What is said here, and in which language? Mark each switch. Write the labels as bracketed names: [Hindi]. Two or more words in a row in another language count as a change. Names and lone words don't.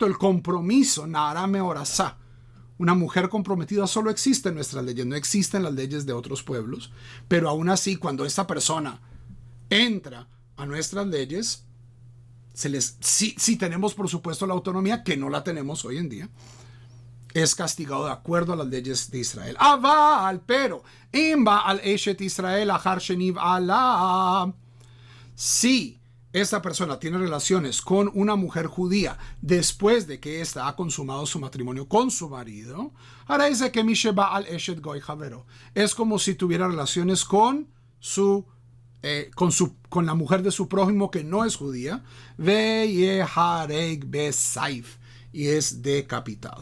[Spanish] El compromiso, [Hebrew] נערה מאורסה, [Spanish] una mujer comprometida, solo existe en nuestras leyes, no existe en las leyes de otros pueblos, pero aún así, cuando esta persona entra a nuestras leyes, si tenemos por supuesto la autonomía, que no la tenemos hoy en día, es castigado de acuerdo a las leyes de Israel. [Hebrew] אבל, pero אם בא על אשת ישראל אחר שנבעלה. [Spanish] Si esta persona tiene relaciones con una mujer judía después de que ésta ha consumado su matrimonio con su marido, ahora dice que [Hebrew] כמי שבא על אשת גוי חברו, [Spanish] es como si tuviera relaciones con la mujer de su prójimo que no es judía, y es decapitado.